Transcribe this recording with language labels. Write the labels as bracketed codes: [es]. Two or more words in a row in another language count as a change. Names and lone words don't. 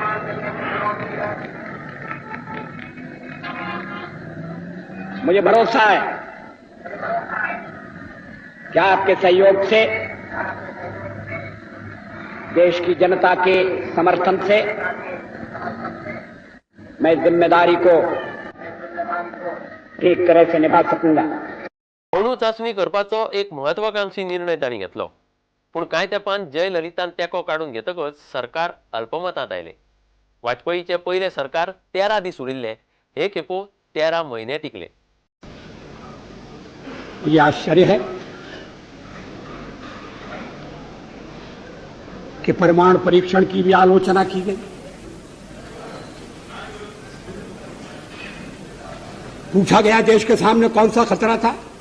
[hi] मुझे भरोसा है कि आपके सहयोग से, देश की जनता के समर्थन से मैं इस जिम्मेदारी को ठीक तरह से निभा सकूंगा। [kok] अणु चाचणी करपाचो एक महत्वाकांक्षी निर्णय तांणी घेतलो, पूण कांय तेंपान जयललितान तेंको काडून घेतकच सरकार अल्पमतांत आयलें. वाजपेयीचे पयले सरकार 13 दीस उरिल्ले, हे खेपो 13 म्हयने टिकले. [hi] ये आश्चर्य है कि परमाणु परीक्षण की भी आलोचना की गई। पूछा गया देश के सामने कौन सा खतरा था।